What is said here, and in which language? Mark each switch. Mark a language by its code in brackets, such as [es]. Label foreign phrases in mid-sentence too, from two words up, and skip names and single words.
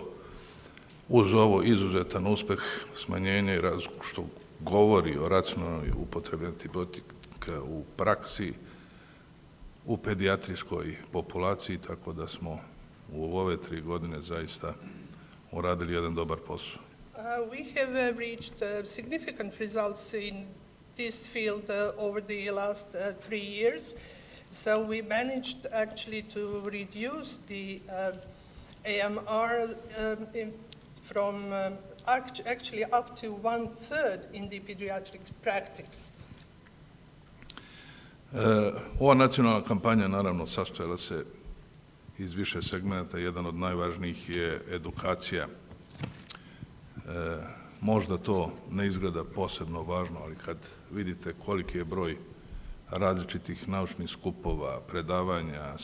[sr] Uz ovo izuzetan uspeh smanjenja, što govori o racionalnoj upotrebi antibiotika u praksi, u pedijatrijskoj populaciji, tako da smo u ove 3 godine zaista uradili jedan dobar posao. [en] We have reached significant results in this field over the last 3 years. So we managed actually to reduce the AMR from actually up to 1/3 in the pediatric practice. [sr] Ova nacionalna kampanja naravno sastojala se iz više segmenta. Jedan od najvažnijih je edukacija. Možda to ne izgleda posebno važno, ali kad vidite koliki je broj različitih naučnih skupova, predavanja,